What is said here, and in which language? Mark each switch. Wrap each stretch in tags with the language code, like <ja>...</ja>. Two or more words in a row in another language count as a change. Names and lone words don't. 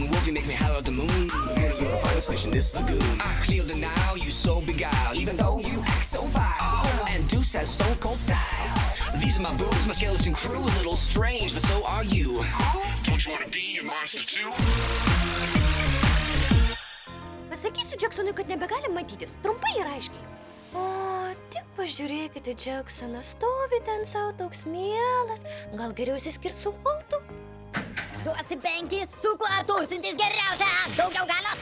<en>You make me howl at the moon. Girl, you're a finest fish in this lagoon. I clear the now, you so beguiled. Even though you act so vile. And Deuce has stone cold style. These are my boobs, my skeleton crew. A little strange, but so are you. Don't you wanna be a monster too?</en> <lt>Pasakysiu Jacksonui, kad nebegalim matytis. Trumpai ir aiškiai. O, tik pažiūrėkite, Jacksonas stovi ten savo toks mielas. Gal geriau išsiskirs su Holtu? Duosi 5, su kuo tūsintis geriausia, daugiau galios.</lt>